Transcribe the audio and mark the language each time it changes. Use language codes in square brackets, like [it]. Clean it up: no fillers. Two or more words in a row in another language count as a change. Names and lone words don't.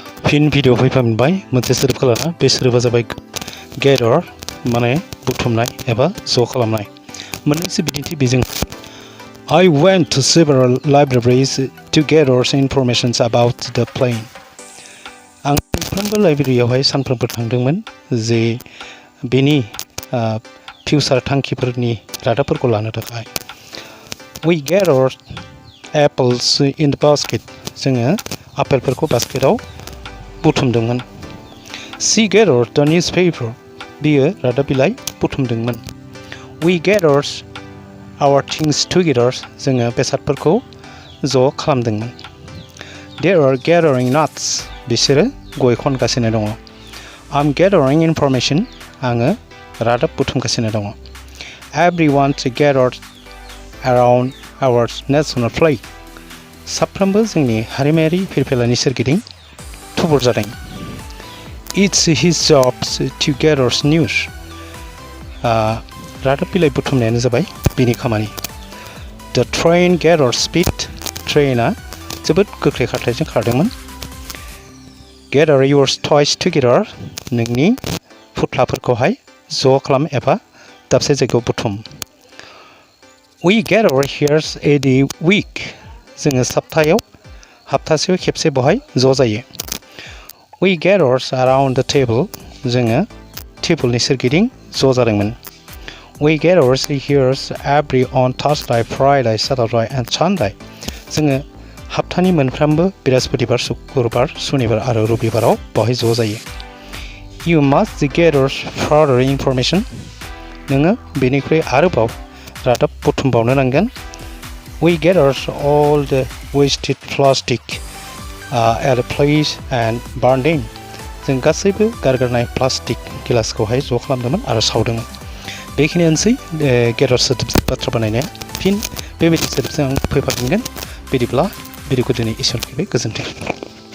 [brx] फिन भिडिअ फैफिनबाय मोनसे सोदोबखौ लाना बे सोदोबा जाबाय gather माने बुथुमनाय एबा ज' खालामनाय मोननैसो बिदिन्थि बेजों [en] I went to several libraries to gather information about the plane. [brx] आं मोनफ्रोमबो लाइब्रेरियावहाय सानफ्रोमबो थांदोंमोन जे बेनि फिउचार थांखिफोरनि रादाबफोरखौ लानो थाखाय [en] We gathered apples in the basket. [brx] जोङो आपेलफोरखौ बास्केटआव बुथुमदोंमोन. [en] She gathered the newspaper. [brx] बियो रादाब बिलाइ बुथुमदोंमोन. [en] We gathered our things together. [brx] जोङो बेसादफोरखौ ज' खालामदोंमोन. [en] They are gathering nuts. [brx] बिसोरो गय खनगासिनो दङ. [en] I'm gathering information. [brx] आङो रादाब बुथुमगासिनो दङ. [en] Everyone gathered around our national flag. [brx] साफ्रोमबो जोंनि हारिमायारि फिरफिलानि सोरगिदिं थुबुर जादों. [en] It's his job to gather news. [brx] रादाब बिलाइ बुथुमनायानो जाबाय बिनि खामानि. [en] The train gathered speed. [brx] ट्रेनआ जोबोद गोख्रै खारथायजों खारदोंमोन. [en] Gather your toys together. [brx] नोंनि फुथलाफोरखौहाय ज' खालाम एबा दाबसे जायगायाव बुथुम. [en] We gather here a week. [brx] जोङो हप्तासेयाव खेबसे बहाय ज' जायो. [en] We gathered around the table. [brx] जोङो टेबोलनि सोरगिदिं ज' जादोंमोन. [en] We gathered here on Thursday, Friday, Saturday and Sunday. [brx] जोङो हप्तानि मोनफ्रोमबो बृहस्पतिबार, शुक्रबार, शनिबार आरो रबिबाराव बहाय ज' जायो. [en] You must gather further information. [brx] नोङो बेनिख्रुइ आरोबाव रादाब बुथुमबावनो नांगोन. [en] We gathered all the wasted plastic at a place and burned them. [brx] जों गासैबो गारगारनाय प्लास्टिक गिलासखौहाय ज' खालामदोंमोन आरो सावदोंमोन. बेखिनियानोसै gather सोदोबजों बाथ्रा बानायनाया. फिन बेबायदि सोदोबजों आं फैफिनगोन. बिदिब्ला भिडिअखौ दिनै एसेयावनो फैबाय. गोजोन्थों.